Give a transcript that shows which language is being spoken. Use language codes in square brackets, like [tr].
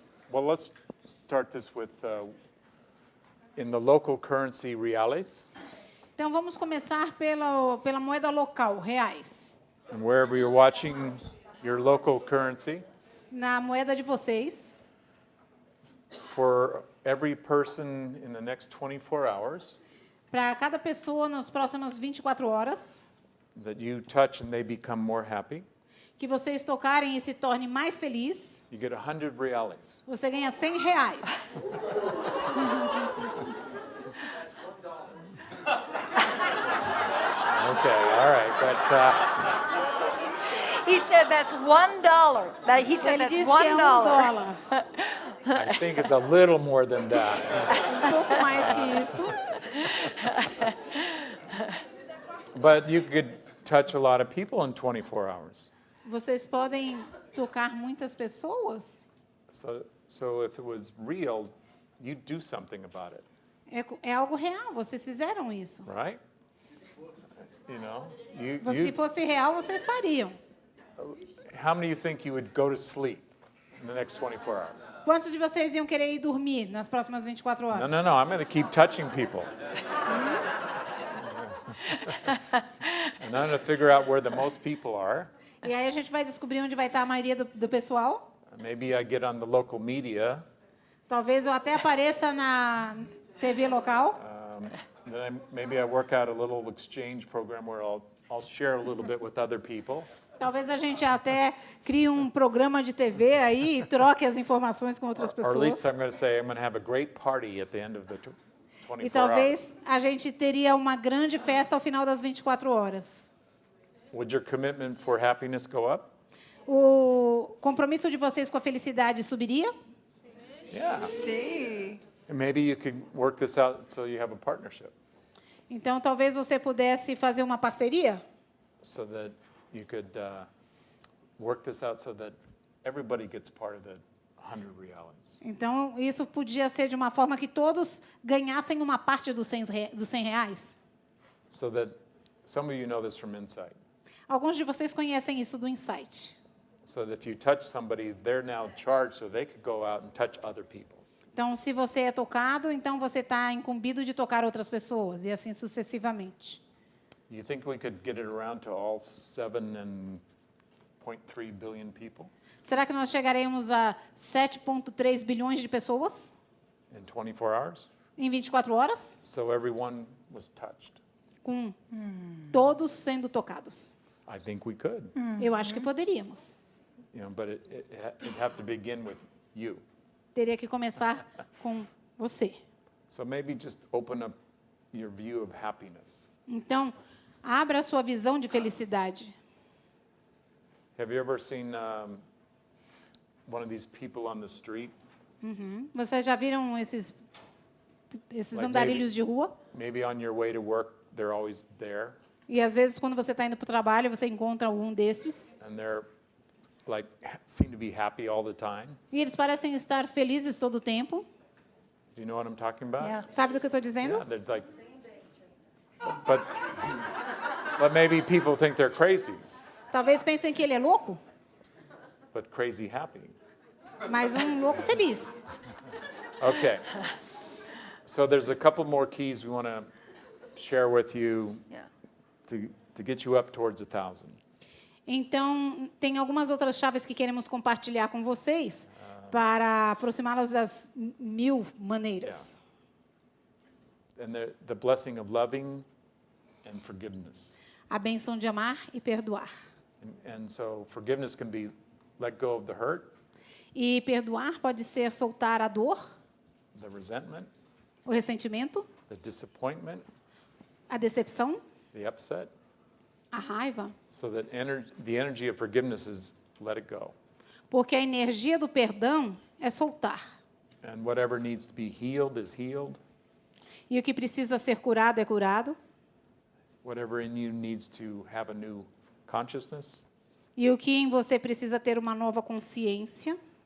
[en] Well, let's start this with in the local currency reales, [pt] Então vamos começar pela moeda local, reais. [en] and wherever you're watching your local currency, [pt] Na moeda de vocês, [en] for every person in the next 24 hours [pt] para cada pessoa nas próximas 24 horas, [en] that you touch and they become more happy, [pt] que vocês tocarem e se torne mais feliz, [en] you get 100 reales. [pt] você ganha 100 reais. [en] Okay, all right, but He said that's $1. He said [pt] Ele [en] that's [pt] disse que é [en] $1. $1. I think it's a little more than that. [pt] Um pouco mais que isso. [en] But you could touch a lot of people in 24 hours. [pt] Vocês podem tocar muitas pessoas. [en] So if it was real, you'd do something about it, [pt] É algo real, vocês fizeram isso. [en] right? You know, [pt] Se fosse real, vocês fariam. [en] how many of you think you would go to sleep in the next 24 hours? [pt] Quantos de vocês iam querer ir dormir nas próximas 24 horas? [en] No, I'm going to keep touching people. And I'm going to figure out where the most people are. [pt] E aí a gente vai descobrir onde vai estar a maioria do pessoal. [en] Maybe I get on the local media. [pt] Talvez eu até apareça na TV local. [en] Then maybe I work out a little exchange program where I'll share a little bit with other people. [pt] Talvez a gente até crie um programa de TV aí e troque as informações com outras [en] Or at least [pt] pessoas. [en] I'm going to say I'm going to have a great party at the end of the 24 [pt] E [en] hours. [pt] talvez a gente teria uma grande festa ao final das 24 horas. [en] Would your commitment for happiness go up? [pt] O compromisso de vocês com a felicidade subiria? [en] Yeah. See. And maybe you could work this out so you have a partnership [pt] Então talvez você pudesse fazer uma parceria [en] so that you could work this out so that everybody gets part of the 100 reales. [pt] Então, isso podia ser de uma forma que todos ganhassem uma parte dos 100 reais. [en] So that some of you know this from Insight. [pt] Alguns de vocês conhecem isso do Insight. [en] So that if you touch somebody, they're now charged so they could go out and touch other people. [pt] Então, se você é tocado, então você está incumbido de tocar outras pessoas, e assim sucessivamente. [en] You think we could get it around to all 7.3 billion people [pt] Será que nós chegaremos a 7,3 bilhões de pessoas [en] in 24 hours? [pt] em 24 horas? [en] So everyone was touched. [pt] Com todos sendo tocados. [en] I think we could, [pt] Eu acho que poderíamos. [en] but it'd have to begin with you. [pt] Teria que começar com você. [en] So maybe just open up your view of happiness. [pt] Então, abra a sua visão de felicidade. [en] Have you ever seen one of these people on the street? [pt] Vocês já viram esses [en] Like [pt] andarilhos de rua? [en] Maybe on your way to work, they're always there, [pt] E às vezes, quando você está indo para o trabalho, você encontra um desses. [en] and they're seem to be happy all the time. [pt] E eles parecem estar felizes todo o tempo. [en] Do you know what I'm talking about? Yeah. [pt] Sabe do que eu estou dizendo? [en] Yeah, they're like, but maybe people think they're crazy, [pt] Talvez pensem que ele é louco, [en] but crazy happy. [pt] mas um louco feliz. [en] Okay. So there's a couple more keys we want to share with you Yeah. to get you up towards 1,000. [pt] Então, tem algumas outras chaves que queremos compartilhar com vocês para aproximá-los das 1000 maneiras. [en] And the blessing of loving and forgiveness. [pt] A bênção de amar e perdoar. [en] And so forgiveness can be let go of the hurt, [pt] E perdoar pode ser soltar a dor, [en] the resentment, [pt] o ressentimento, [en] the disappointment, [pt] a decepção, [en] the upset, [pt] a raiva, [en] so that the energy of forgiveness is let it go. [pt] porque a energia do perdão é soltar. [en] And whatever needs to be healed is healed. [pt] E o que precisa ser curado é curado. [en] Whatever in you needs to have a new consciousness. [pt] E o que em você precisa ter uma nova consciência.